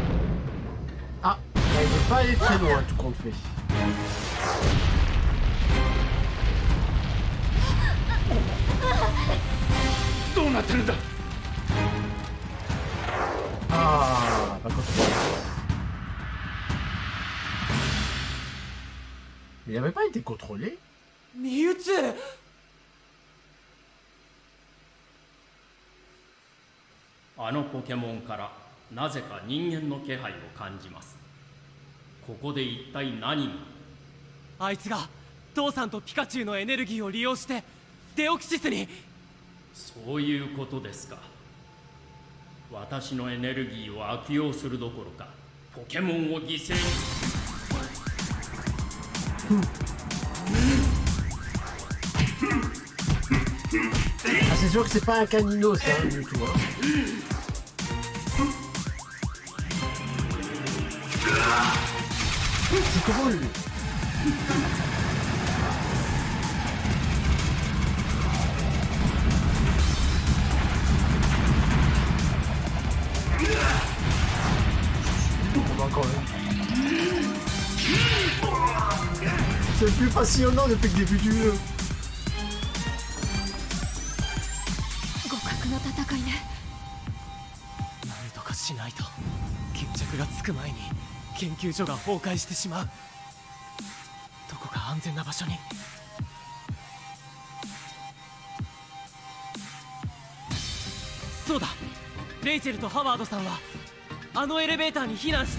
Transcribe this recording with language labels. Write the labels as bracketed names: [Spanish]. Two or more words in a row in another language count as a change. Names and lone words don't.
[French] Ah, il ne veut pas aller très loin tout compte fait. [Japanese] なってるんだ。 [French] Ah, pas contrôlé. Il n'avait pas été contrôlé. [Japanese] ミュウツー。あのポケモンからなぜか人間の気配を感じます。ここで一体何が。あいつが父さんとピカチュウのエネルギーを利用してデオキシスに。そういうことですか。私のエネルギーを悪用するどころかポケモンを犠牲に。 [French] Ah, c'est sûr que c'est pas un canino, ça, hein, du tout. Hein. C'est drôle. On va quand même. C'est le plus passionnant depuis le début du jeu. [Japanese] 互角の戦いね。なんとかしないと決着がつく前に研究所が崩壊してしまう。どこか安全な場所に。そうだ、レイチェルとハワードさんはあのエレベーターに避難して。